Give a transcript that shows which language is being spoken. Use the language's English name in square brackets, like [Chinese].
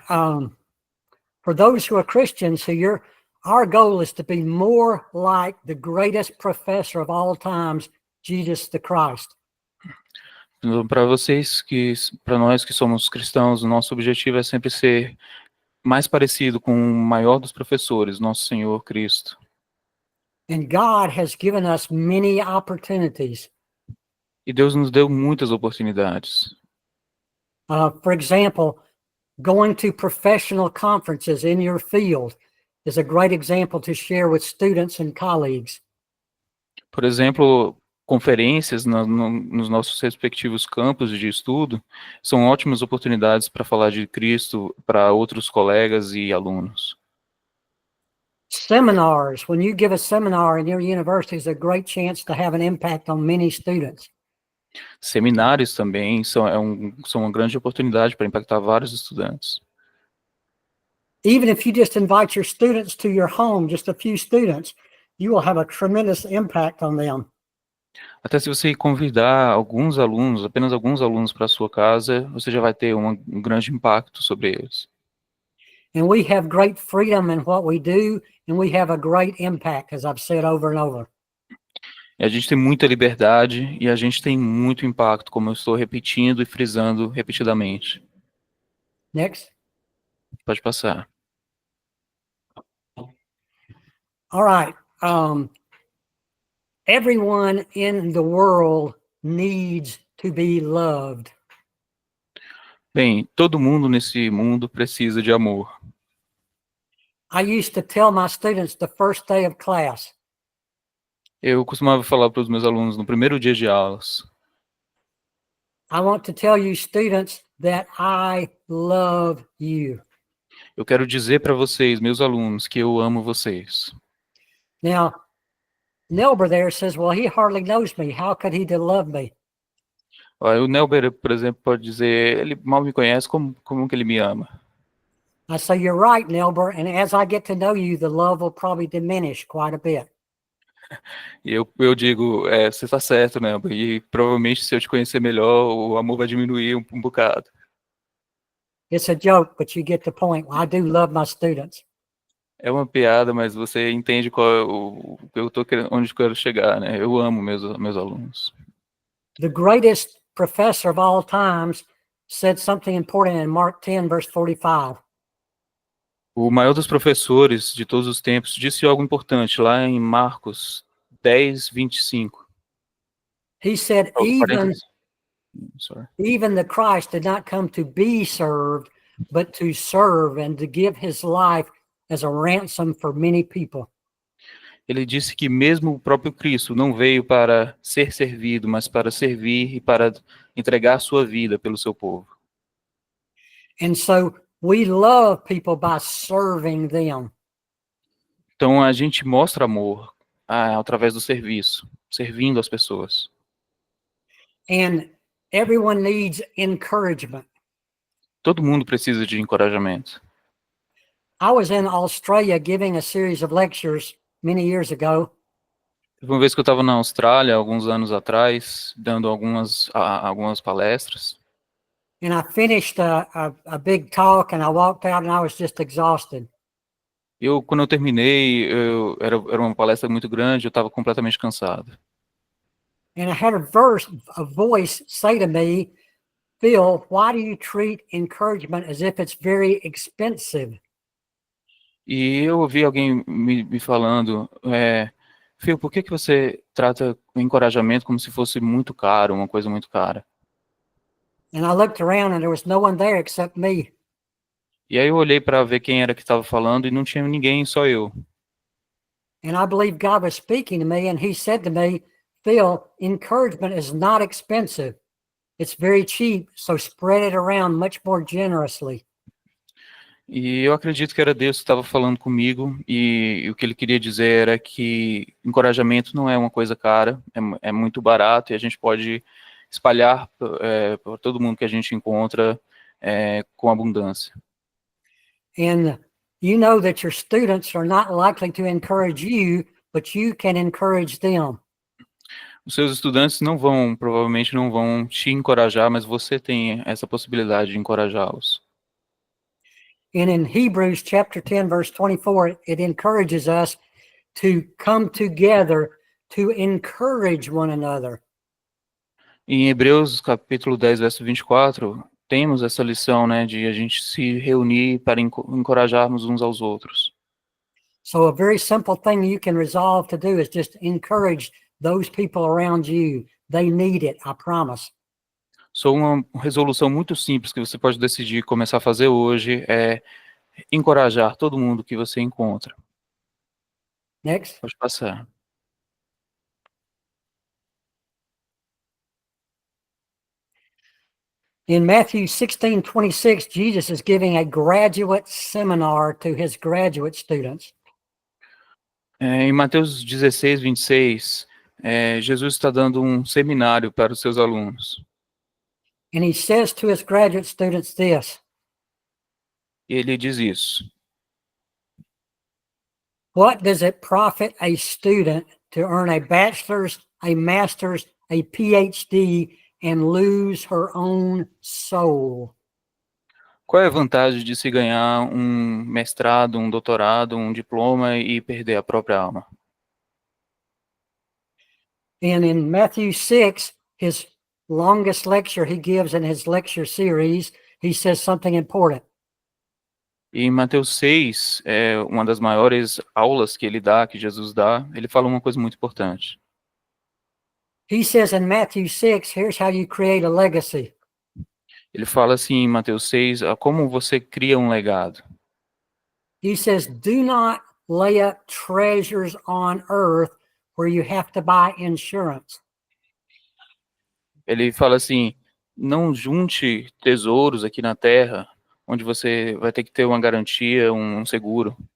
[English] For those who are Christians here, our goal is to be more like the greatest professor of all times, Jesus the Christ. [Portuguese] Para nós que somos cristãos, o nosso objetivo é sempre ser mais parecido com o maior dos professores, nosso Senhor Cristo. [English] And God has given us many opportunities. [Portuguese] E Deus nos deu muitas oportunidades. [English] For example, going to professional conferences in your field is a great example to share with students and colleagues. [Portuguese] Por exemplo, conferências nos nossos respectivos campos de estudo são ótimas oportunidades para falar de Cristo para outros colegas e alunos. [English] Seminars, when you give a seminar in your university, is a great chance to have an impact on many students. [Portuguese] Seminários também são uma grande oportunidade para impactar vários estudantes. [English] Even if you just invite your students to your home, just a few students, you will have a tremendous impact on them. [Portuguese] Até se você convidar alguns alunos, apenas alguns alunos para a sua casa, você já vai ter um grande impacto sobre eles. [English] And we have great freedom in what we do, and we have a great impact, as I've said over and over. [Portuguese] E a gente tem muita liberdade e a gente tem muito impacto, como eu estou repetindo e frisando repetidamente. [English] Next. [Portuguese] Pode passar. [English] All right. Everyone in the world needs to be loved. [Portuguese] Bem, todo mundo nesse mundo precisa de amor. [English] I used to tell my students the first day of class, [Portuguese] Eu costumava falar para os meus alunos no primeiro dia de aulas: [English] I want to tell you students that I love you. [Portuguese] eu quero dizer para vocês, meus alunos, que eu amo vocês. [English] Now, Nelber there says, well, he hardly knows me. How could he love me? [Portuguese] O Nelber, por exemplo, pode dizer, ele mal me conhece, como que ele me ama? [English] I say, you're right, Nelber. And as I get to know you, the love will probably diminish quite a bit. [Portuguese] E eu digo, você está certo, Nelber, e provavelmente se eu te conhecer melhor, o amor vai diminuir um bocado. [English] It's a joke, but you get the point. I do love my students. [Portuguese] É uma piada, mas você entende qual é o que eu tô querendo, onde eu quero chegar, né? Eu amo meus alunos. [English] The greatest professor of all times said something important in Mark 10, verse 45. [Portuguese] O maior dos professores de todos os tempos disse algo importante lá em Marcos 10, 25. [English] He said, Oh, even the Christ did not come to be served, but to serve and to give his life as a ransom for many people. [Portuguese] Ele disse que mesmo o próprio Cristo não veio para ser servido, mas para servir e para entregar sua vida pelo seu povo. [English] And so we love people by serving them. [Portuguese] Então a gente mostra amor através do serviço, servindo as pessoas. [English] And everyone needs encouragement. [Portuguese] Todo mundo precisa de encorajamento. [English] I was in Australia giving a series of lectures many years ago. [Portuguese] Teve uma vez que eu estava na Austrália, alguns anos atrás, dando algumas palestras. [English] And I finished a big talk and I walked out and I was just exhausted. [Portuguese] Quando eu terminei, era uma palestra muito grande, eu estava completamente cansado. [English] And I had a voice say to me, Phil, why do you treat encouragement as if it's very expensive? [Portuguese] E eu ouvi alguém me falando, Phil, por que você trata o encorajamento como se fosse muito caro, uma coisa muito cara? [English] And I looked around and there was no one there except me. [Portuguese] E aí eu olhei para ver quem era que estava falando e não tinha ninguém, só eu. [English] And I believe God was speaking to me and he said to me, Phil, encouragement is not expensive. It's very cheap, so spread it around much more generously. [Portuguese] E eu acredito que era Deus que estava falando comigo e o que ele queria dizer era que encorajamento não é uma coisa cara, é muito barato e a gente pode espalhar para todo mundo que a gente encontra com abundância. [English] And you know that your students are not likely to encourage you, but you can encourage them. [Portuguese] Os seus estudantes provavelmente não vão te encorajar, mas você tem essa possibilidade de encorajá-los. [English] And in Hebrews chapter 10, verse 24, it encourages us to come together to encourage one another. [Portuguese] Em Hebreus, capítulo 10, verso 24, temos essa lição, né, de a gente se reunir para encorajarmos uns aos outros. [English] So a very simple thing you can resolve to do is just encourage those people around you. They need it, I promise. [Portuguese] Só uma resolução muito simples que você pode decidir começar a fazer hoje é encorajar todo mundo que você encontra. [English] Next. [Portuguese] Pode passar. [English] In Matthew 16:26, Jesus is giving a graduate seminar to his graduate students. [Portuguese] Em Mateus 16, 26, Jesus está dando um seminário para os seus alunos. [English] And he says to his graduate students this, [Portuguese] E ele diz isso. [English] what does it profit a student to earn a bachelor's, a master's, a PhD, and lose her own soul? [Portuguese] Qual é a vantagem de se ganhar um mestrado, um doutorado, um diploma e perder a própria alma? [English] And in Matthew 6, his longest lecture he gives in his lecture series, he says something important. [Portuguese] E em Mateus 6, uma das maiores aulas que ele dá, que Jesus dá, ele fala uma coisa muito importante. [English] He says in Matthew 6, here's how you create a legacy. [Portuguese] Ele fala assim em Mateus 6, como você cria um legado. [English] He says, do not lay up treasures on earth where you have to buy insurance. [Portuguese] Ele fala assim, não junte tesouros aqui na terra, onde você vai ter que ter uma garantia, um seguro.